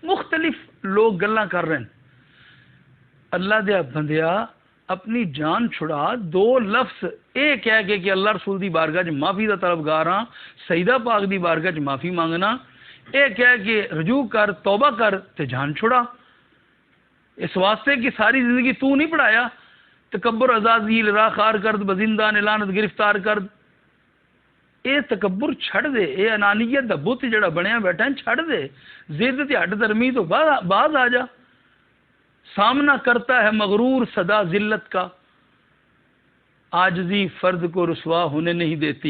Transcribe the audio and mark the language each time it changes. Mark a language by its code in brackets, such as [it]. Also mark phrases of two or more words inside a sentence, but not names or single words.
[pa] مختلف لوگ گلاں کر رہے ہیں۔ اللہ دیا بندیا اپنی جان چھڑا، دو لفظ اے کہہ کے کہ اللہ رسول دی بارگاہ چ معافی دا طلبگار ہاں، سیدہ پاک دی بارگاہ چ معافی مانگنا، اے کہہ کے رجوع کر، توبہ کر تے جان چھڑا۔ [ur] اس واسطے کہ ساری زندگی تو نہیں پڑھایا، [fa] تکبر عزازیل راہ خار کرد، بزندان لعنت گرفتار کرد۔ [pa] اے تکبر چھڑ دے، اے انانیت دا بت جڑا بنیا بیٹھا ہے چھڑ دے، ضد تے ہٹ درمی تو باز آ جا۔ [ur] سامنا کرتا ہے مغرور صدا ذلت کا، عاجزی فرد کو رسوا ہونے نہیں دیتی۔